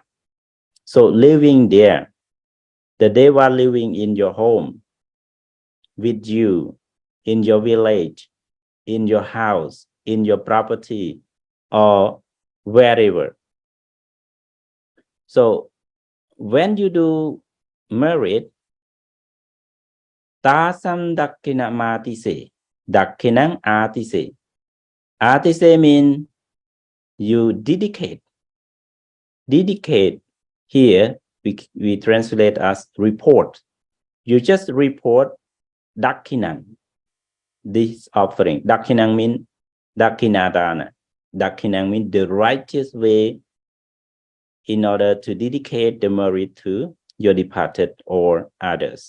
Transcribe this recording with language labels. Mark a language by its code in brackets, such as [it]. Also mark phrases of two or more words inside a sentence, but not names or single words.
[en] So living there, the deva living in your home, with you, in your village, in your house, in your property, or wherever. So when you do merit, [pi] tasam dakina matise, dakinang atise. [en] Atise means you dedicate. Dedicate here we translate as report. You just report dakinang, this offering. Dakinang means dakinadana. Dakinang means the righteous way in order to dedicate the merit to your departed or others.